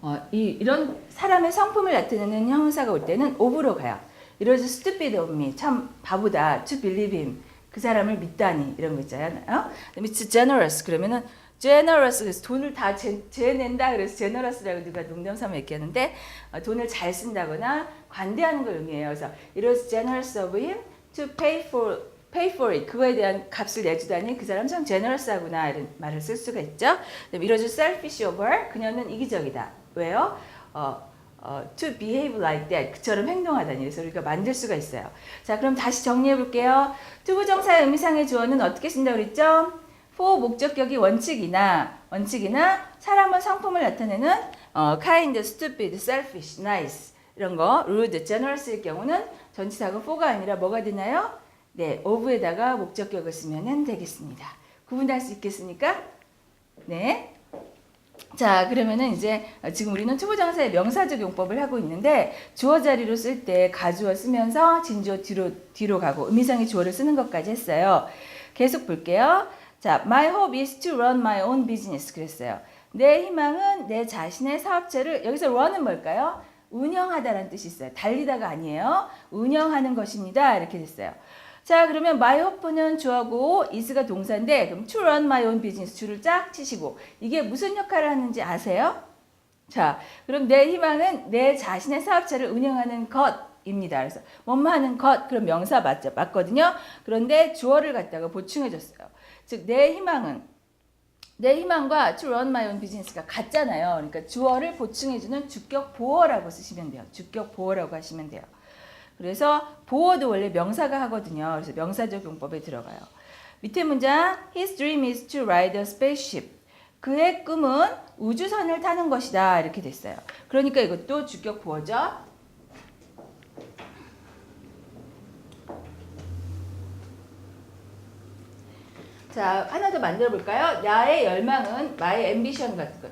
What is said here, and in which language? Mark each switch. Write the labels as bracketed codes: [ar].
[ko] 이런 사람의 성품을 나타내는 형용사가 올 때는 of로 가요. [en] It was stupid of me. [ko] 참 바보다. [en] To believe him. [ko] 그 사람을 믿다니 이런 거 있잖아요. [en] It's generous [ko] 그러면은 generous 그래서 돈을 다 재낸다 그래서 generous라고 누가 농담삼아 얘기하는데 돈을 잘 쓴다거나 관대하는 걸 의미해요. 그래서 [en] it was generous of him to pay for it. [ko] 그거에 대한 값을 내주다니 그 사람 참 generous하구나 이런 말을 쓸 수가 있죠. [en] it was selfish of her. [ko] 그녀는 이기적이다. 왜요? [en] to behave like that. [ko] 그처럼 행동하다니. 그래서 우리가 만들 수가 있어요. 자, 그럼 다시 정리해 볼게요. 투부정사의 의미상의 주어는 어떻게 쓴다고 그랬죠? for 목적격이 원칙이나 사람은 성품을 나타내는 kind, stupid, selfish, nice 이런 거, rude, generous일 경우는 전치사가 for가 아니라 뭐가 되나요? 네, of에다가 목적격을 쓰면 되겠습니다. 구분할 수 있겠습니까? 네. 자, 그러면은 이제 지금 우리는 투부정사의 명사적 용법을 하고 있는데 주어 자리로 쓸 때 가주어 쓰면서 진주어 뒤로 가고 의미상의 주어를 쓰는 것까지 했어요. 계속 볼게요. 자, [en] my hope is to run my own business [ko] 그랬어요. 내 희망은 내 자신의 사업체를 여기서 run은 뭘까요? 운영하다라는 뜻이 있어요. 달리다가 아니에요. 운영하는 것입니다. 이렇게 됐어요. 자, 그러면 my hope는 주어고 is가 동사인데 그럼 [en] to run my own business [ko] 주를 쫙 치시고 이게 무슨 역할을 하는지 아세요? 자, 그럼 내 희망은 내 자신의 사업체를 운영하는 것입니다. 그래서 뭐뭐 하는 것 그럼 명사 맞거든요. 그런데 주어를 갖다가 보충해 줬어요. 즉 내 희망과 [en] to run my own business [ko] 가 같잖아요. 그러니까 주어를 보충해주는 주격 보어라고 쓰시면 돼요. 주격 보어라고 하시면 돼요. 그래서 보어도 원래 명사가 하거든요. 그래서 명사적 용법에 들어가요. 밑에 문장 [en] His dream is to ride a spaceship. [ko] 그의 꿈은 우주선을 타는 것이다. 이렇게 됐어요. 그러니까 이것도 주격 보어죠. 자, 하나 더 만들어 볼까요? 나의 열망은 [en] my ambition [ko] 같은 거.